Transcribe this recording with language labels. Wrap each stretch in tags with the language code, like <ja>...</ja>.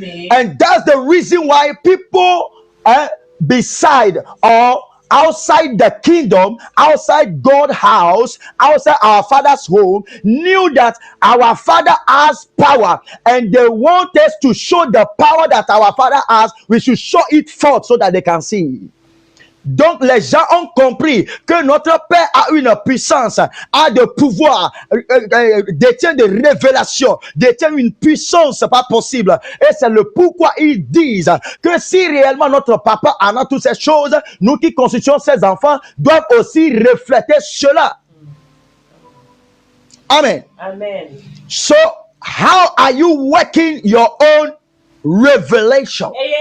<en>And that's the reason why people beside or outside the kingdom, outside God's house, outside our Father's home, knew that our Father has power, and they want us to show the power that our Father has. We should show it forth so that they can see.</en> <fr>Donc les gens ont compris que notre Père a une puissance, a de pouvoir, détient des révélations, détient une puissance pas possible. Et c'est le pourquoi ils disent que si réellement notre Papa en a toutes ces choses, nous qui constituons ses enfants doivent aussi refléter cela. Amen. Amen.</fr> <en>So how are you working your own revelation?</en>